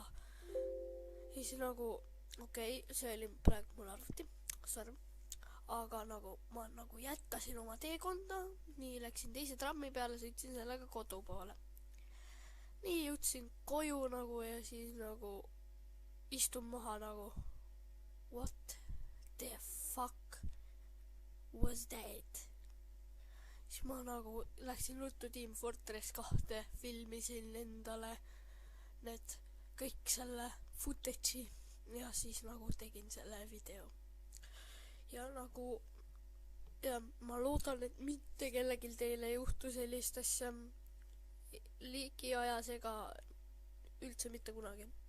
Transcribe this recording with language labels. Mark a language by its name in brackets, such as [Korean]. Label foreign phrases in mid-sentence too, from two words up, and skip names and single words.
[Estonian] Ja siis nagu okei, see oli praegu mul arvuti, sorry. Aga nagu ma nagu jätkasin oma teekonda, nii läksin teise trammi peale, sõitsin sellega kodu poole. Nii jõudsin koju nagu ja siis nagu istun maha nagu [English] what the fuck was that? [Estonian] Siis ma nagu läksin ruttu Team Fortress 2, filmisin endale need kõik selle footage'i. Ja siis nagu tegin selle video. Ja nagu ja ma loodan, et mitte kellelgi teile ei juhtu sellist asja liigiajas ega üldse mitte kunagi.